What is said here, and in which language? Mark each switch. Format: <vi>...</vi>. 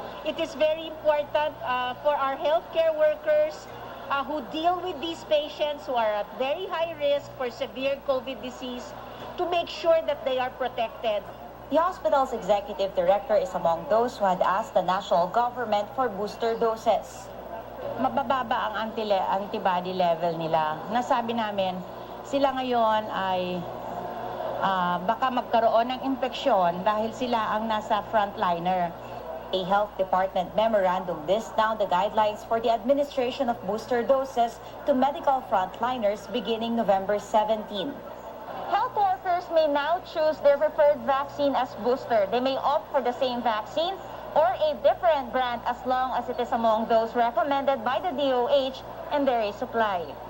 <en>It is very important for our healthcare workers who deal with these patients who are at very high risk for severe COVID disease to make sure that they are protected. The hospital's executive director is among those who had asked the national government for booster doses.</en> <tl>Mabababa ang antibody level nila. Nasabi namin, sila ngayon ay baka magkaroon ng infeksyon dahil sila ang nasa frontliner.</tl> <en>A health department memorandum lists down the guidelines for the administration of booster doses to medical frontliners beginning November 17. Health workers may now choose their preferred vaccine as booster. They may opt for the same vaccine or a different brand as long as it is among those recommended by the DOH and there is supply.</en>